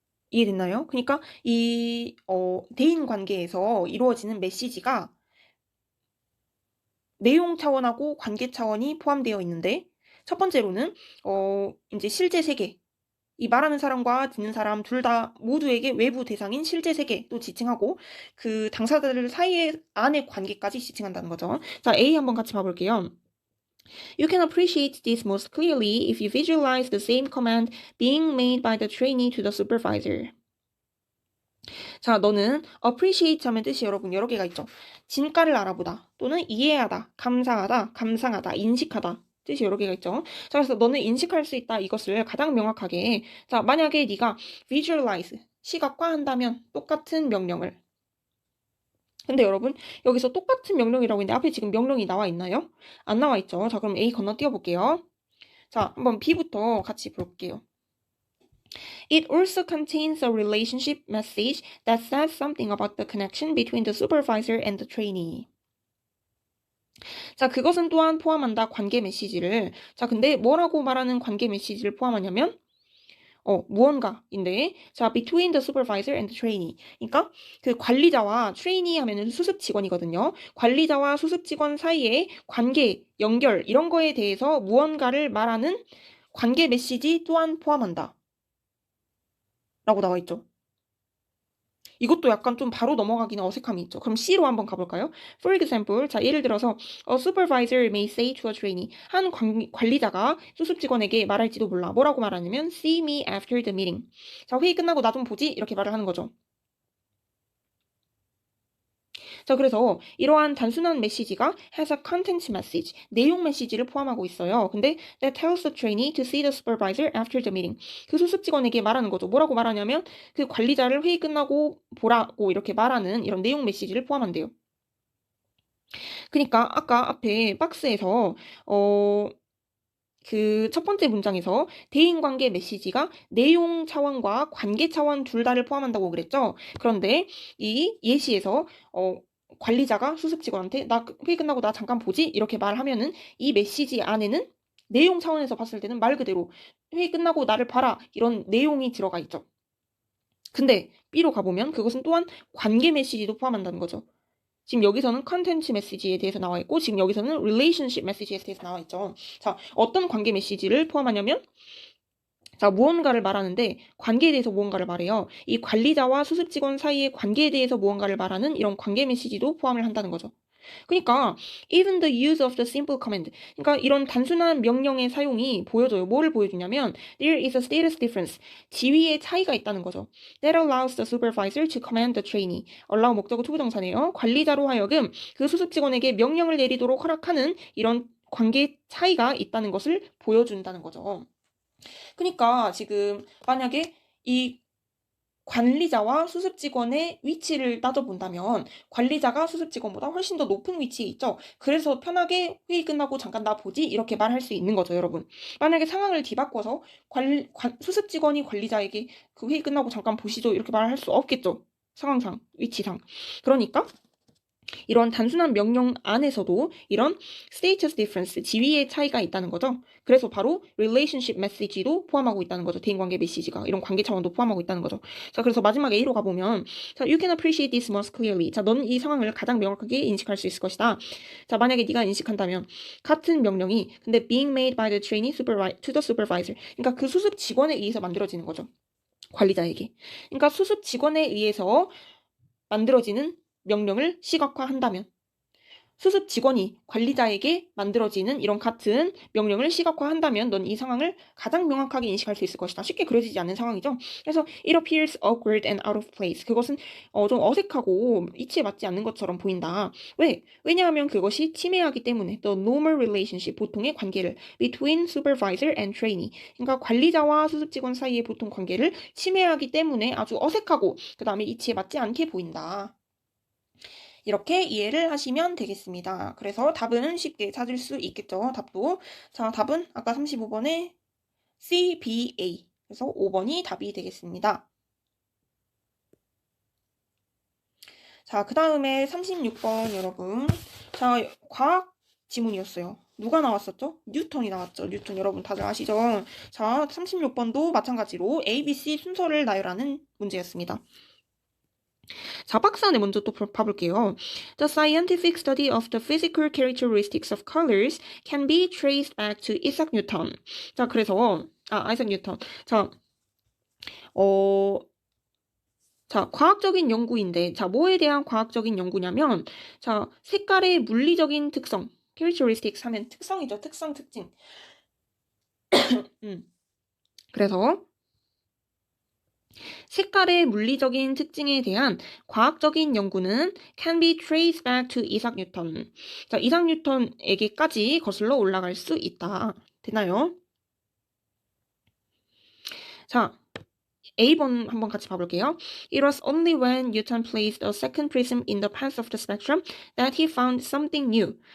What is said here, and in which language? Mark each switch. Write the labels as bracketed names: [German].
[Korean] 이해됐나요? 그러니까 이 대인 관계에서 이루어지는 메시지가 내용 차원하고 관계 차원이 포함되어 있는데 첫 번째로는 이제 실제 세계 이 말하는 사람과 듣는 사람 둘 다 모두에게 외부 대상인 실제 세계도 지칭하고 그 당사자들 사이의 안의 관계까지 지칭한다는 거죠. 자, A 한번 같이 봐볼게요. [English] You can appreciate this most clearly if you visualize the same command being made by the trainee to the supervisor. [Korean] 자, 너는 appreciate 하면 뜻이 여러분 여러 개가 있죠. 진가를 알아보다 또는 이해하다, 감사하다, 감상하다, 인식하다. 뜻이 여러 개가 있죠. 자, 그래서 너는 인식할 수 있다 이것을 가장 명확하게 자, 만약에 네가 visualize 시각화 한다면 똑같은 명령을 근데 여러분 여기서 똑같은 명령이라고 했는데 앞에 지금 명령이 나와 있나요? 안 나와 있죠. 자, 그럼 A 건너뛰어 볼게요. 자, 한번 B부터 같이 볼게요. [English] It also contains a relationship message that says something about the connection between the supervisor and the trainee. [Korean] 자, 그것은 또한 포함한다. 관계 메시지를. 자, 근데 뭐라고 말하는 관계 메시지를 포함하냐면 무언가인데, 자, [English] between the supervisor and the trainee. [Korean] 그러니까 그 관리자와 trainee 하면은 수습 직원이거든요. 관리자와 수습 직원 사이의 관계, 연결 이런 거에 대해서 무언가를 말하는 관계 메시지 또한 포함한다. 라고 나와 있죠. 이것도 약간 좀 바로 넘어가기는 어색함이 있죠. 그럼 C로 한번 가볼까요? [English] For example, [Korean] 자, 예를 들어서 [English] A supervisor may say to a trainee. [Korean] 한 관리자가 수습 직원에게 말할지도 몰라. 뭐라고 말하냐면 [English] See me after the meeting. [Korean] 자, 회의 끝나고 나 좀 보지? 이렇게 말을 하는 거죠. 자, 그래서 이러한 단순한 메시지가 [English] has a content message, [Korean] 내용 메시지를 포함하고 있어요. 근데 [English] that tells the trainee to see the supervisor after the meeting. [Korean] 그 수습 직원에게 말하는 거죠. 뭐라고 말하냐면 그 관리자를 회의 끝나고 보라고 이렇게 말하는 이런 내용 메시지를 포함한대요. 그러니까 아까 앞에 박스에서 그 첫 번째 문장에서 대인관계 메시지가 내용 차원과 관계 차원 둘 다를 포함한다고 그랬죠. 그런데 이 예시에서 관리자가 수습 직원한테 나 회의 끝나고 나 잠깐 보지? 이렇게 말하면은 이 메시지 안에는 내용 차원에서 봤을 때는 말 그대로 회의 끝나고 나를 봐라 이런 내용이 들어가 있죠. 근데 B로 가보면 그것은 또한 관계 메시지도 포함한다는 거죠. 지금 여기서는 컨텐츠 메시지에 대해서 나와 있고 지금 여기서는 relationship 메시지에 대해서 나와 있죠. 자, 어떤 관계 메시지를 포함하냐면 자, 무언가를 말하는데 관계에 대해서 무언가를 말해요. 이 관리자와 수습 직원 사이의 관계에 대해서 무언가를 말하는 이런 관계 메시지도 포함을 한다는 거죠. 그러니까 [English] even the use of the simple command. [Korean] 그러니까 이런 단순한 명령의 사용이 보여줘요. 뭐를 보여주냐면 [English] there is a status difference. [Korean] 지위의 차이가 있다는 거죠. [English] That allows the supervisor to command the trainee. [Korean] allow 목적어 투부정사네요. 관리자로 하여금 그 수습 직원에게 명령을 내리도록 허락하는 이런 관계 차이가 있다는 것을 보여준다는 거죠. 그러니까 지금 만약에 이 관리자와 수습 직원의 위치를 따져본다면 관리자가 수습 직원보다 훨씬 더 높은 위치에 있죠. 그래서 편하게 회의 끝나고 잠깐 나 보지 이렇게 말할 수 있는 거죠, 여러분. 만약에 상황을 뒤바꿔서 수습 직원이 관리자에게 그 회의 끝나고 잠깐 보시죠 이렇게 말할 수 없겠죠. 상황상, 위치상. 그러니까 이런 단순한 명령 안에서도 이런 status difference, 지위의 차이가 있다는 거죠. 그래서 바로 relationship message도 포함하고 있다는 거죠. 대인관계 메시지가 이런 관계 차원도 포함하고 있다는 거죠. 자, 그래서 마지막 A로 가보면 자, [English] you can appreciate this most clearly. [Korean] 자, 넌 이 상황을 가장 명확하게 인식할 수 있을 것이다. 자, 만약에 네가 인식한다면 같은 명령이 근데 [English] being made by the trainee to the supervisor. [Korean] 그러니까 그 수습 직원에 의해서 만들어지는 거죠. 관리자에게. 그러니까 수습 직원에 의해서 만들어지는 명령을 시각화한다면 수습 직원이 관리자에게 만들어지는 이런 같은 명령을 시각화한다면 넌 이 상황을 가장 명확하게 인식할 수 있을 것이다. 쉽게 그려지지 않는 상황이죠. 그래서 [English] it appears awkward and out of place. [Korean] 그것은 좀 어색하고 이치에 맞지 않는 것처럼 보인다. 왜? 왜냐하면 그것이 침해하기 때문에 [English] the normal relationship, [Korean] 보통의 관계를 [English] between supervisor and trainee. [Korean] 그러니까 관리자와 수습 직원 사이의 보통 관계를 침해하기 때문에 아주 어색하고 그 다음에 이치에 맞지 않게 보인다. 이렇게 이해를 하시면 되겠습니다. 그래서 답은 쉽게 찾을 수 있겠죠. 답도. 자, 답은 아까 35번에 C, B, A. 그래서 5번이 답이 되겠습니다. 자, 그 다음에 36번 여러분. 자, 과학 지문이었어요. 누가 나왔었죠? 뉴턴이 나왔죠. 뉴턴 여러분 다들 아시죠? 자, 36번도 마찬가지로 A, B, C 순서를 나열하는 문제였습니다. 자, 박스 안에 먼저 또 봐볼게요. [English] The scientific study of the physical characteristics of colors can be traced back to Isaac Newton. [Korean] 자, 그래서 아이작 뉴턴. 자, 자, 과학적인 연구인데, 자, 뭐에 대한 과학적인 연구냐면, 자, 색깔의 물리적인 특성, characteristics 하면 특성이죠. 특성, 특징. 그래서 색깔의 물리적인 특징에 대한 과학적인 연구는 [English] can be traced back to [Korean] 이삭 뉴턴. 자, 이삭 뉴턴에게까지 거슬러 올라갈 수 있다. 되나요? 자, A번 한번 같이 봐볼게요. [English] It was only when Newton placed a second prism in the path of the spectrum that he found something new.